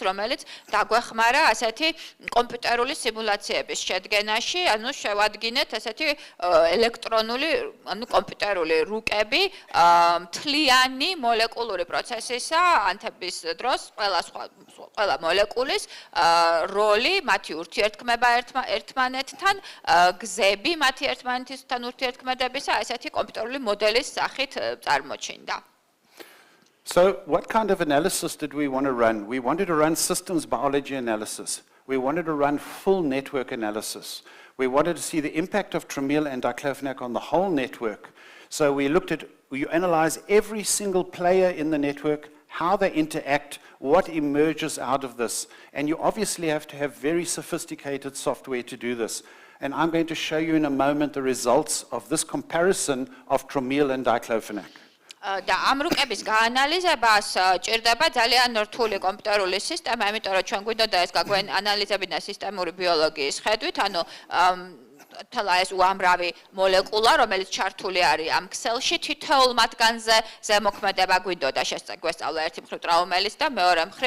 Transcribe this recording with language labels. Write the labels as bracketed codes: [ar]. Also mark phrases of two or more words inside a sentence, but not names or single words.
[ka] რომელიც დაგვეხმარა ასეთი კომპიუტერული სიმულაციების შედგენაში, ანუ შევადგინეთ ასეთი ელექტრონული, ანუ კომპიუტერული რუკები მთლიანი მოლეკულური პროცესისა ანთების დროს ყველა მოლეკულის როლი, მათი ურთიერთქმედება ერთმანეთთან, გზები მათი ერთმანეთთან ურთიერთქმედებისა ესეთი კომპიუტერული მოდელის სახით წარმოჩინდა. [en] So what kind of analysis did we want to run? We wanted to run systems biology analysis. We wanted to run full network analysis. We wanted to see the impact of tromil and diclofenac on the whole network. So we analyze every single player in the network, how they interact, what emerges out of this. And you obviously have to have very sophisticated software to do this. And I'm going to show you in a moment the results of this comparison of tromil and diclofenac. [ka] და ამ რუკების გაანალიზებას ჭირდება ძალიან რთული კომპიუტერული სისტემა, იმიტომ რომ ჩვენ გვინდოდა ეს გაგვანალიზებინა სისტემური ბიოლოგიის ხედვით, ანუ თელა ეს უამრავი მოლეკულა, რომელიც ჩართული არის ამ ქსელში, თითოეულ მათგანზე ზემოქმედება გვინდოდა შეგვესწავლა ერთი მხრივ ტრაუმელის და მეორე მხრივ